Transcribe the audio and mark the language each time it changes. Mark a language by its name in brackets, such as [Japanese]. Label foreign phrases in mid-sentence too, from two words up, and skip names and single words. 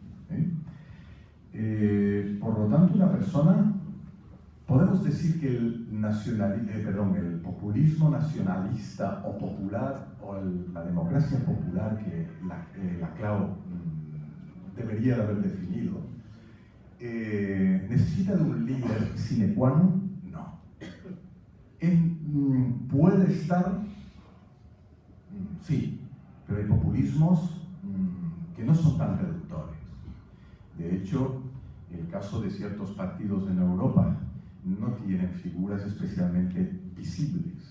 [Spanish] Por lo tanto, una persona, podemos decir que el populismo nacionalista o popular, o la democracia popular que la Clau debería de haber definido, ¿necesita de un líder [Latin] sine qua non? [Spanish] No. ¿Puede estar? Sí, pero hay populismos que no son tan reductores. De hecho, el caso de ciertos partidos en Europa no tienen figuras especialmente visibles.